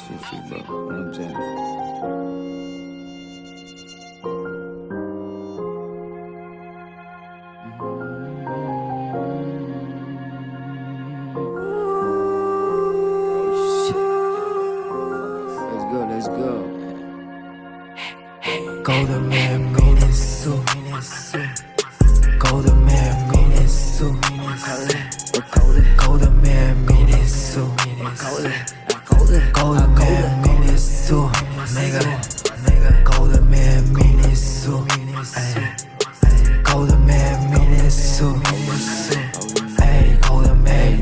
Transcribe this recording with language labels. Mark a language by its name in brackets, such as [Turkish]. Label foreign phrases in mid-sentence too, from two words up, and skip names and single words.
[English] honesty, bro. You know what I'm saying? Let's go. Golden man Minisu, Golden man Minisu, Golden man Minisu, Golden man Minisu, nigga, Golden man Minisu, Golden man Minisu, Golden man.